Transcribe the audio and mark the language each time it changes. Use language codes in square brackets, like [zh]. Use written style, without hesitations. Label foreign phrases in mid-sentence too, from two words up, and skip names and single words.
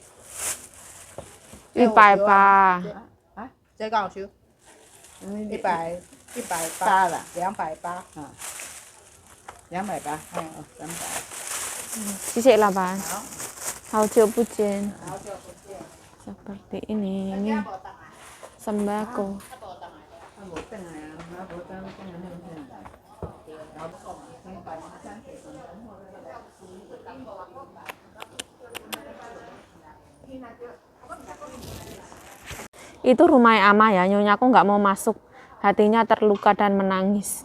[zh] ？180。啊？这刚好收。180 啦，280。啊，280。哦，300。谢谢老板。好。好久不见。好久不见。 [id] Seperti ini sembako. Itu rumah Ama ya, nyonya aku nggak mau masuk, hatinya terluka dan menangis.